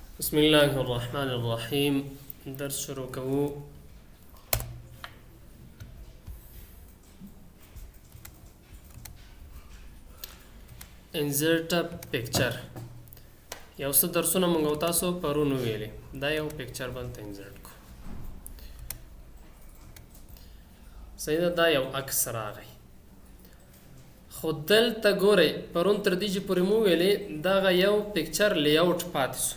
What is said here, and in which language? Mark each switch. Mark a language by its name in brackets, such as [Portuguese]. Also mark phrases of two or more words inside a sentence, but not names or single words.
[Arabic] بسم الله الرحمن الرحيم. [Pashto] درس شروع کوو. [English] insert a picture. [Pashto] یو څه درسونه موږ او تاسو پرون ویلي، دا یو پکچر باندې insert کو. صحیح ده، دا یو عکس راغی. خو دلته ګورئ، پرون تر دې چې پورې مو ویلې دغه یو [English] picture layout [Pashto] پاتې سو.